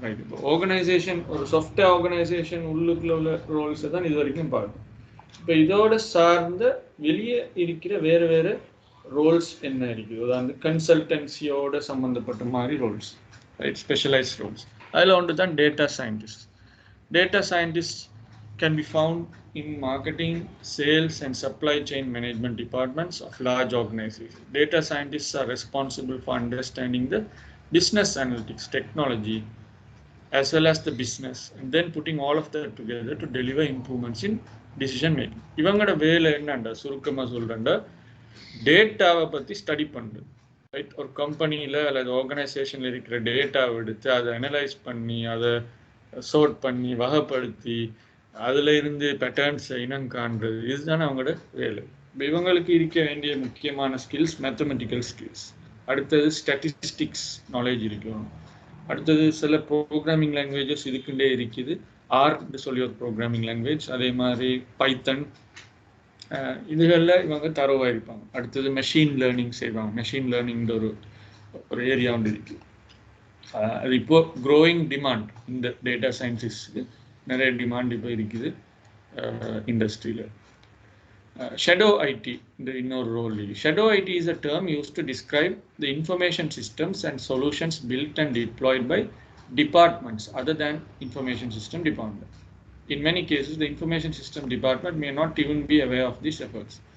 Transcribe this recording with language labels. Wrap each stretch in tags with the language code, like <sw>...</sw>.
<ta>Right, இப்போ organisation ஒரு software organisation உள்ளுக்குள்ள உள்ள ரோல்ஸை தான் இது வரைக்கும் பார்க்கணும். இப்போ இதோட சார்ந்த வெளியே இருக்கிற வேறு வேறு ரோல்ஸ் என்ன இருக்குது, அதாவது கன்சல்டன்சியோட சம்மந்தப்பட்ட மாதிரி ரோல்ஸ். Right, specialised Rolle's. அதில் ஒன்று தான் data scientist.</ta> <en>Data scientists can be found in marketing, sales, and supply chain management departments of large organizations. Data scientists are responsible for understanding the business analytics technology as well as the business, and then putting all of that together to deliver improvements in decision making.</en> <ta>இவங்களோட வேலை என்னண்டா, சுருக்கமாக சொல்கிறேன்டா, டேட்டாவை பற்றி study பண்ணுறது. Right, ஒரு கம்பெனியில் அல்லது ஆர்கனைசேஷனில் இருக்கிற டேட்டாவை எடுத்து அதை அனலைஸ் பண்ணி, அதை சோர்ட் பண்ணி, வகைப்படுத்தி, அதில் இருந்து பேட்டர்ன்ஸை இனம் காண்றது, இதுதானே அவங்களோட வேலை. இப்போ இவங்களுக்கு இருக்க வேண்டிய முக்கியமான ஸ்கில்ஸ் மேத்தமெட்டிக்கல் ஸ்கில்ஸ். அடுத்தது ஸ்டாட்டிஸ்டிக்ஸ் நாலேஜ் இருக்கணும். அடுத்தது சில ப்ரோக்ராமிங் லாங்குவேஜஸ் இதுக்குண்டே இருக்குது. ஆர்ன்னு சொல்லி ஒரு ப்ரோக்ராமிங் லாங்குவேஜ், அதே மாதிரி பைத்தன், இதுகளில் இவங்க தரவாக இருப்பாங்க. அடுத்தது மெஷின் லேர்னிங் செய்வாங்க. மெஷின் லேர்னிங் ஒரு ஏரியா ஒன்று இருக்குது. அது இப்போ க்ரோயிங் டிமாண்ட், இந்த டேட்டா சயின்டிஸ்க்கு நிறைய டிமாண்ட் இப்போ இருக்குது இண்டஸ்ட்ரியில்.</ta> <en>Shadow IT, the</en> <ta>இன்னொரு role.</ta> <en>Shadow IT is a term used to describe the information systems and solutions built and deployed by departments other than information system department. In many cases, the information system department may not even be aware of these efforts.</en>